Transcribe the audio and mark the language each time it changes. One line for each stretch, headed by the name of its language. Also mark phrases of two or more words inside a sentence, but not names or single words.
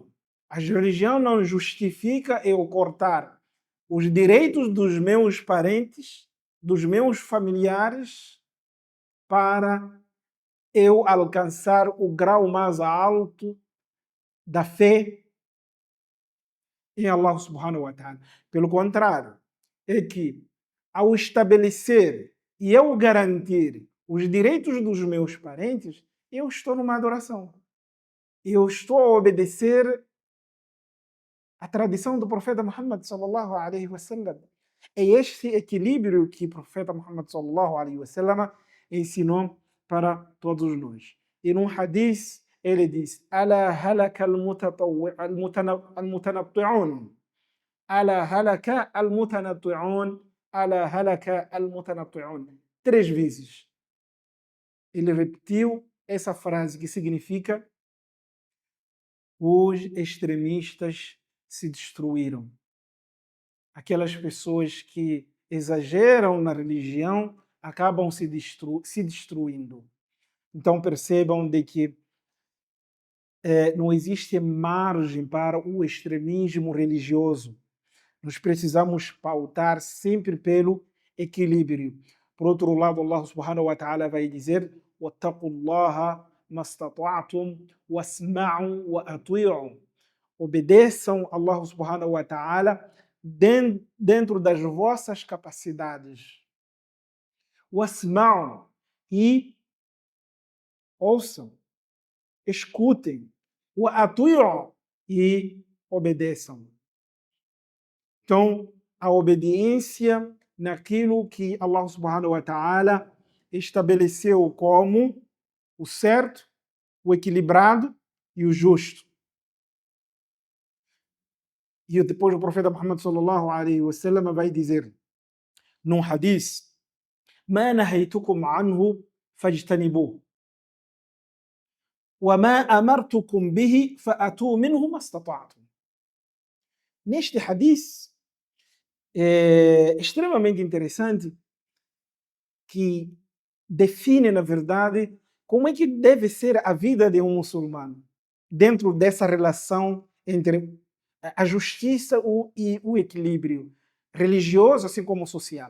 Portuguese: A religião não justifica eu cortar os direitos dos meus parentes, dos meus familiares, para eu alcançar o grau mais alto da fé em Allah
Arabic: سبحانه وتعالى.
Portuguese: Pelo contrário, é que ao estabelecer e eu garantir os direitos dos meus parentes, eu estou numa adoração. Eu estou a obedecer a tradição do profeta Muhammad
Arabic: صلى الله عليه وسلم.
Portuguese: É este equilíbrio que o profeta Muhammad
Arabic: صلى الله عليه وسلم
Portuguese: ensinou para todos nós. E num hadith ele diz:
Arabic: "ألا هلك المتنطعون، ألا هلك المتنطعون، ألا هلك المتنطعون."
Portuguese: 3 vezes. Ele repetiu essa frase que significa: os extremistas se destruíram. Aquelas pessoas que exageram na religião acabam se destruindo. Então percebam de que não existe margem para o extremismo religioso. Nós precisamos pautar sempre pelo equilíbrio. Por outro lado, Allah
Arabic: سبحانه وتعالى
Portuguese: vai dizer:
Arabic: وَاتَّقُوا اللَّهَ مَا اسْتَطَعْتُمْ وَاسْمَعُوا وَأَطِيعُوا.
Portuguese: Obedeçam Allah
Arabic: سبحانه وتعالى
Portuguese: dentro das vossas capacidades. وَاسْمَعُوا, e ouçam, escutem. وَأَطِيعُوا, e obedeçam. Então, a obediência naquilo que Allah
Arabic: سبحانه وتعالى
Portuguese: estabeleceu como o certo, o equilibrado e o justo. E depois o profeta Muhammad
Arabic: صلى الله عليه وسلم
Portuguese: vai dizer num hadith:
Arabic: "ما نهيتكم عنه فاجتنبوه، وما أمرتكم به فأتوا منه ما استطعتم."
Portuguese: Neste hadith extremamente interessante, que define, na verdade, como é que deve ser a vida de um muçulmano dentro dessa relação entre a justiça e o equilíbrio religioso, assim como social.